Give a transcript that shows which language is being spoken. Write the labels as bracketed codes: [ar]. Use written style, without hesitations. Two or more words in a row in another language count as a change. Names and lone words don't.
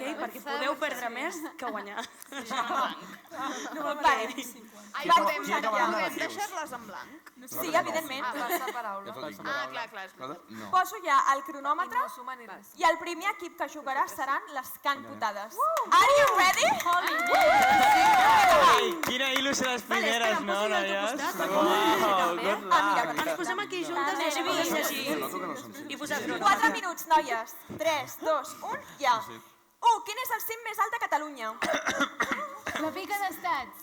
[ca] Perquè podeu perdre més que guanyar. Podem deixar-les en blanc? Sí, evidentment. Passaparaula. Clar. Poso ja el cronòmetre i el primer equip que jugarà seran les canputades. [en] Are you ready? [ca] Quina il·lusió les primeres, no, noies? Ens posem aquí juntes i així podem llegir i posar cronòmetre. 4 minuts, noies. 3, 2, 1, ja. Quin és el cim més alt de Catalunya? La Pica d'Estat.